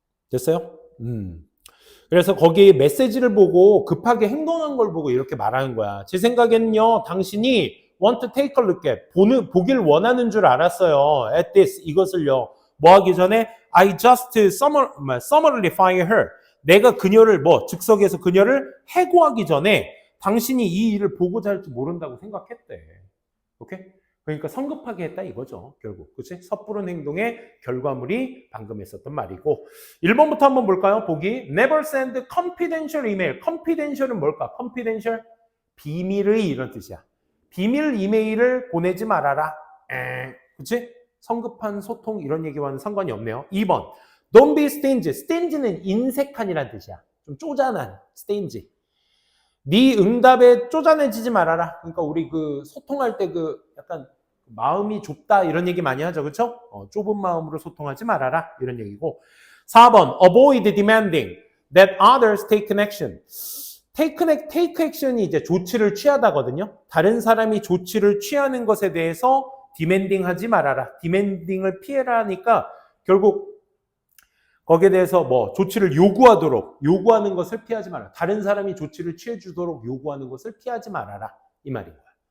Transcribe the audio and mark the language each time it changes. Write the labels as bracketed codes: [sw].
[ko] 됐어요? 그래서 거기 메시지를 보고 급하게 행동한 걸 보고 이렇게 말하는 거야. 제 생각에는요, 당신이 [en] want to take a look at, [ko] 보길 원하는 줄 알았어요. [en] at this, [ko] 이것을요. 뭐 하기 전에 [en] I just summarily fire her. [ko] 내가 그녀를 즉석에서 그녀를 해고하기 전에 당신이 이 일을 보고자 할 줄 모른다고 생각했대. 오케이? 그러니까 성급하게 했다 이거죠. 결국. 그치? 섣부른 행동의 결과물이 방금 했었던 말이고 1번부터 한번 볼까요? [en] 보기. Never send confidential email. [ko] confidential은 뭘까? confidential? 비밀의 이런 뜻이야. 비밀 이메일을 보내지 말아라. 그치? 성급한 소통 이런 얘기와는 상관이 없네요. [en] 2번. Don't be stingy. [ko] stingy는 인색한이란 뜻이야. 좀 쪼잔한 stingy. 네 응답에 쪼잔해지지 말아라. 그러니까 우리 그 소통할 때 그 약간 마음이 좁다 이런 얘기 많이 하죠. 그렇죠? 좁은 마음으로 소통하지 말아라. 이런 얘기고. 4번. [en] Avoid demanding that others take an action. [ko] take action이 이제 조치를 취하다거든요. 다른 사람이 조치를 취하는 것에 대해서 demanding 하지 말아라. demanding을 피해라 하니까 결국 거기에 대해서 뭐 조치를 요구하는 것을 피하지 말아라. 다른 사람이 조치를 취해주도록 요구하는 것을 피하지 말아라. 이 말인 거야.